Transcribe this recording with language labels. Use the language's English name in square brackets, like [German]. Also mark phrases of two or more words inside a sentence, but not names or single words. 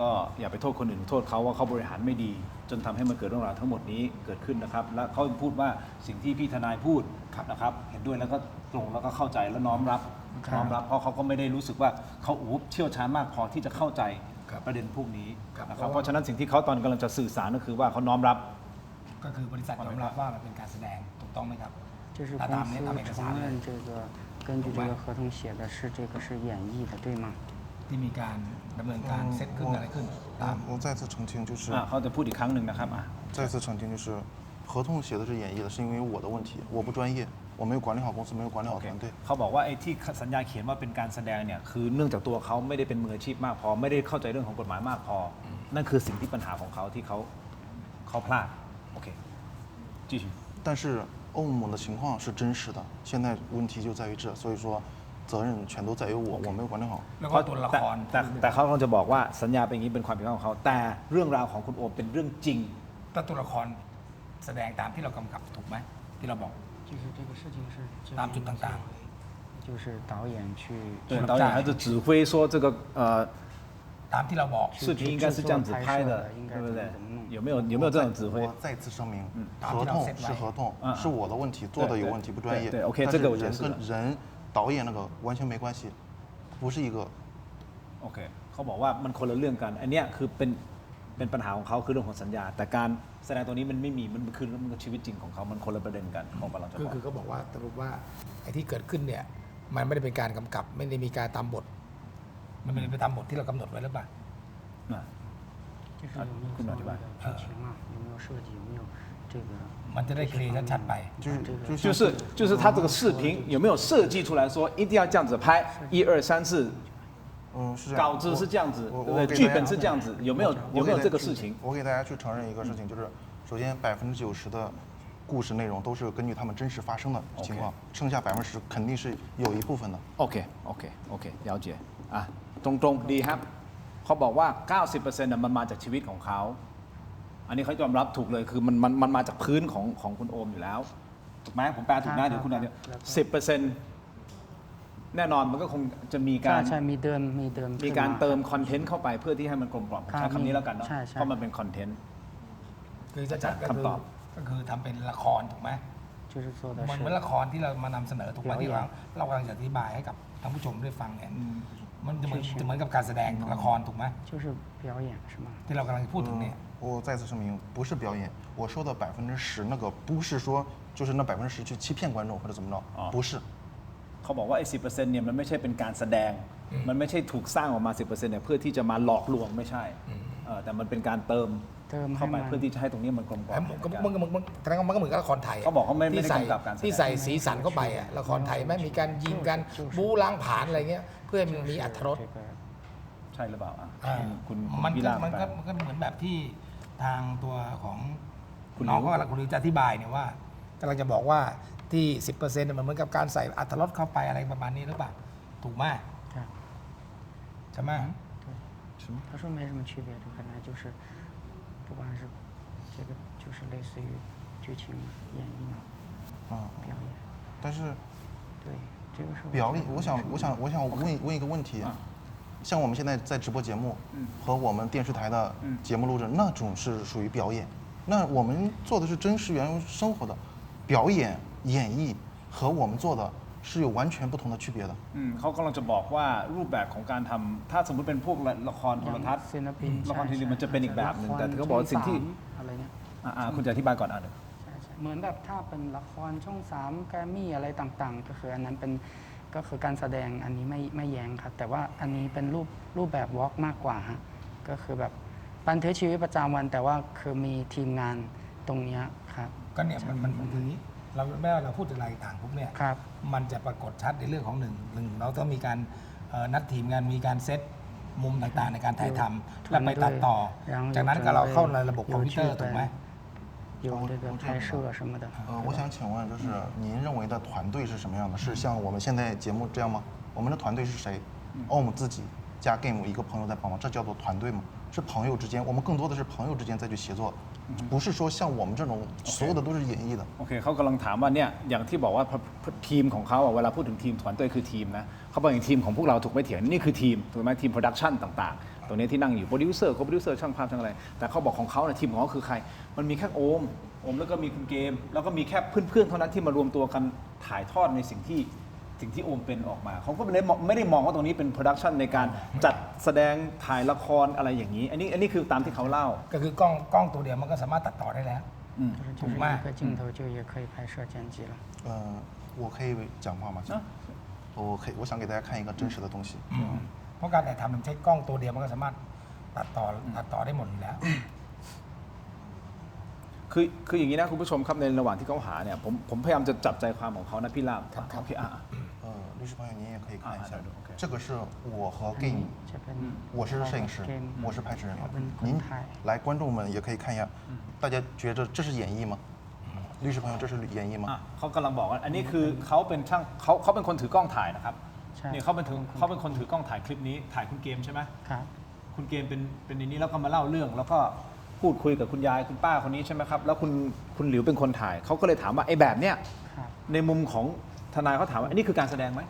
[Thai] ก็อย่าไปโทษคนอื่นโทษเขาว่าเขาบริหารไม่ดี จนทำให้มันเกิดเรื่องราวทั้งหมดนี้เกิดขึ้นนะครับและเขาพูดว่าสิ่งที่พี่ทนายพูดนะครับเห็นด้วยแล้วก็ตรงแล้วก็เข้าใจและน้อมรับเพราะเขาก็ไม่ได้รู้สึกว่าเขาเชี่ยวชาญมากพอที่จะเข้าใจประเด็นพวกนี้นะครับเพราะฉะนั้นสิ่งที่เขาตอนกำลังจะสื่อสารก็คือว่าเขาน้อมรับ ก็คือบริษัทยอมรับว่ามันเป็นการแสดงถูกต้องไหมครับ [Chinese] 就是公 [Thai] ตามนี้ตามเอก [Chinese] 司 [Thai] สาร [Chinese] 承 [Thai] เลย [Chinese] 认这个根据这个合同写的是这个是演绎的，对吗？ [Thai] ที่มีการดำเนินการเซตขึ้นอะไรขึ้นตาม [Chinese] 我再次澄清，就是 [Thai] เขาจะพูดอีกครั้งหนึ่งนะครับอ่ะ [Chinese] 再次澄清，就是合同写的是演绎的，是因为我的问题，我不专业，我没有管理好公司，没有管理好团队。 [Thai] เขาบอกว่าไอ้ที่สัญญาเขียนว่าเป็นการแสดงเนี่ยคือเนื่องจากตัวเขาไม่ได้เป็นมืออาชีพมากพอไม่ได้เข้าใจเรื่องของกฎหมายมากพอ นั่นคือสิ่งที่ปัญหาของเขาที่เขาพลาดโอเค继续 [Chinese] 但是欧盟的情况是真实的，现在问题就在于这，所以说责任全都在于我，我没有管理好。 [Thai] แล้วก็ตัวละคร แต่เขากำลังจะบอกว่าสัญญาเป็นอย่างนี้เป็นความผิดพลาดของเขาแต่เรื่องราวของคุณโอมเป็นเรื่องจริง ถ้าตัวละครแสดงตามที่เรากำกับถูกไหมที่เราบอก [Chinese] 就是这个事情是这 [Thai] ตามจุดต่าง [Chinese] 就是导演去对导演还是指挥说这个 [Thai] ๆ ตามที่เราบอก [Chinese] 视频应该是这样子拍的对不对有没有这种指挥我再次声明，合同是合同，是我的问题，做的有问题，不专业。对，OK，但是这个我觉得人跟人导演那个完全没关系，不是一个。 [Thai] โอเคเขาบอกว่ามันคนละเรื่องกันอันเนี้ยคือเป็นปัญหาของเขาคือเรื่องของสัญญา แต่การแสดงตัวนี้มันไม่มีมันคือชีวิตจริงของเขามันคนละประเด็นกันของกำลังจะบอก คือเขาบอกว่าสรุปว่าไอ้ที่เกิดขึ้นเนี่ยมันไม่ได้เป็นการกำกับ ไม่ได้มีการตามบท มันไม่ได้ไปตามบทที่เรากำหนดไว้หรือเปล่า [Chinese] 就是有没有所谓的剧情啊，有没有设计，有没有这个 [Thai] มันจะได้เคลียร์ชัดๆไป [Chinese] 就是他这个视频有没有设计出来说一定要这样子拍，1、2、3、4，是这样。稿子是这样子，对不对？剧本是这样子，有没有这个事情？我给大家去承认一个事情，就是首先90%的故事内容都是根据他们真实发生的情况，剩下10%肯定是有一部分的。 [Thai] OK，了解อ่ะตรงๆดีครับเขาบอกว่า 90%น่ะมันมาจากชีวิตของเขาอันนี้เขายอมรับถูกเลยคือมันมาจากพื้นของคุณโอมอยู่แล้วถูกไหมผมแปลถูกนะเดี๋ยวคุณอาจจะ10%แน่นอนมันก็คงจะมีการ ใช่มีเดิม มีการเติมคอนเทนต์เข้าไปเพื่อที่ให้มันกลมกล่อม ครับ ใช้คำนี้แล้วกันเนาะ ใช่ เพราะมันเป็นคอนเทนต์ คือจะจัดก็คือ คำตอบ ก็คือทำเป็นละครถูกไหม [Chinese] 就是说的 [Thai] มัน [Chinese] 是 [Thai] เหมือนละครที่เรามานำเสนอถูกไหมที่เรากำลังจะอธิบายให้กับท่านผู้ชมได้ฟังเนี่ยมันจะเหมือนกับการแสดงละครถูกไหม [Chinese] 就是表演是吗？ [Thai] ที่เรากำลังพูดถึงเนี่ย [Chinese] 我再次声明，不是表演。我说的10%那个不是说就是那10%去欺骗观众或者怎么着，不是。 [Thai] เขาบอกว่าไอ้10%เนี่ยมันไม่ใช่เป็นการแสดง มันไม่ใช่ถูกสร้างออกมา 10%เนี่ยเพื่อที่จะมาหลอกลวงไม่ใช่แต่มันเป็นการเติมเข้าไปเพื่อที่จะให้ตรงนี้มันกลมกล่อม มันแสดงว่ามันก็เหมือนกับละครไทย เขาบอกเขาไม่ได้กำกับการแสดง ที่ใส่สีสันเข้าไปอะละครไทยไม่มีการยิงกันบู๊ล้างผลาญอะไรเงี้ยเพื่อให้มันมีอรรถรส ใช่หรือเปล่าอ่ะ คุณ มัน พิ ก็ ราบ มัน แปล ก็มันก็เหมือนแบบที่ทางตัวของ คุณ น้อง หลิว ก็กำลังคุณหลิวจะอธิบายเนี่ยว่ากำลังจะบอกว่าที่ 10%เนี่ยมันเหมือนกับการใส่อรรถรสเข้าไปอะไรประมาณนี้หรือเปล่าถูกไหม ครับ ใช่ไหม [Chinese] 他说没什么区别，就本来就是不管是这个就是类似于剧情演绎嘛，表演。但是对，这个是表演，我想问一个问题，像我们现在在直播节目和我们电视台的节目录制，那种是属于表演。那我们做的是真实原生活的表演演绎，和我们做的是有完全不同的区别的。 [Thai] เขากำลังจะบอกว่ารูปแบบของการทำถ้าสมมติเป็นพวกละครโทรทัศน์ ศิลปิน ละครทีวีมันจะเป็นอีกแบบหนึ่งแต่เขาบอกว่าสิ่งที่ อะไรเงี้ย คุณจะอธิบายก่อนอ่ะเดี๋ยว ใช่เหมือนแบบถ้าเป็นละครช่อง3แกรมมี่อะไรต่างๆ ก็คืออันนั้นเป็นก็คือการแสดงอันนี้ไม่แย้งครับแต่ว่าอันนี้เป็นรูปแบบวอล์กมากกว่าฮะก็คือแบบบันทึกชีวิตประจำวัน แต่ว่าคือมีทีมงานตรงเนี้ยครับ ก็เนี่ยมันคืออย่างนี้เราไม่ว่าเราพูดอะไรต่างปุ๊บเนี่ย ครับ มันจะปรากฏชัดในเรื่องของหนึ่งเราต้องมีการนัดทีมงานมีการเซตมุมต่างๆในการถ่ายทำและไปตัดต่อ จากนั้นก็เราเข้าในระบบคอมพิวเตอร์ถูกไหม [Chinese] 有这个拍摄什么的。我想请问，就是您认为的团队是什么样的？是像我们现在节目这样吗？我们的团队是谁？OM 自己加 Game 一个朋友在帮忙，这叫做团队吗？是朋友之间，我们更多的是朋友之间再去协作，不是说像我们这种所有的都是演绎的。 [Thai] โอเคเขากำลังถามว่าเนี่ยอย่างที่บอกว่าทีมของเขาเวลาพูดถึงทีม团队คือทีมนะเขาบอกอย่างทีมของพวกเราถูกไม่เถียงนี่คือทีมถูกไหมทีมโปรดักชันต่างๆตรงนี้ที่นั่งอยู่โปรดิวเซอร์โปรดิวเซอร์ช่างภาพช่างอะไรแต่เขาบอกของเขาเนี่ยทีมของเขาคือใครมันมีแค่โอมแล้วก็มีคุณเกมแล้วก็มีแค่เพื่อนๆเท่านั้นที่มารวมตัวกันถ่ายทอดในสิ่งที่โอมเป็นออกมาเขาก็ไม่ได้มองว่าตรงนี้เป็นโปรดักชันในการจัดแสดงถ่ายละครอะไรอย่างนี้อันนี้คือตามที่เขาเล่า ก็คือกล้องตัวเดียวมันก็สามารถตัดต่อได้แล้ว [Chinese] 就是一个镜头就也可以拍摄剪辑了。我可以讲话吗？我想给大家看一个真实的东西。 [Thai] เพราะการถ่ายทำมันใช้กล้องตัวเดียวมันก็สามารถตัดต่อได้หมดอยู่แล้ว คืออย่างนี้นะคุณผู้ชมครับในระหว่างที่เขาหาเนี่ยผมพยายามจะจับใจความของเขานะพี่ลาบโอเค [Chinese] 律师朋友，您也可以看一下，这个是我和 Game，我是摄影师，我是拍摄人员。您来，观众们也可以看一下，大家觉得这是演绎吗？律师朋友，这是演绎吗？ [Thai] เขากำลังบอกว่าอันนี้คือเขาเป็นช่างเขาเป็นคนถือกล้องถ่ายนะครับนี่เขาเป็นคนถือกล้องถ่ายคลิปนี้ถ่ายคุณเกมใช่ไหมครับคุณเกมเป็นในนี้แล้วก็มาเล่าเรื่องแล้วก็พูดคุยกับคุณยายคุณป้าคนนี้ใช่ไหมครับแล้วคุณหลิวเป็นคนถ่ายเขาก็เลยถามว่าไอ้แบบเนี้ยในมุมของทนายเขาถามว่าอันนี้คือการแสดงไหม